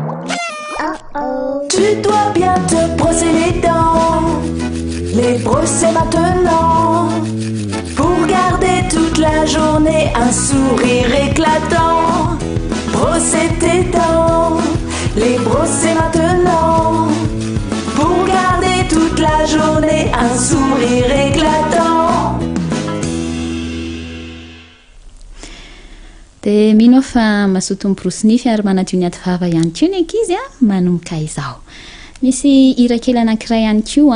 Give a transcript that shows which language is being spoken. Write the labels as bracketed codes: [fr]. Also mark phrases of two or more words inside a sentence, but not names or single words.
[fr] Tu dois bien te brosser les dents, les brosser maintenant, pour garder toute la journée un sourire éclatant. Brosser tes dents, les brosser maintenant, pour garder toute la journée un sourire éclatant. [mg] de mino fa masoto miborosy nify ary manadio ny aty vava ihany koa ny ankizy manomboka izao misy irakely anankiray ihany koa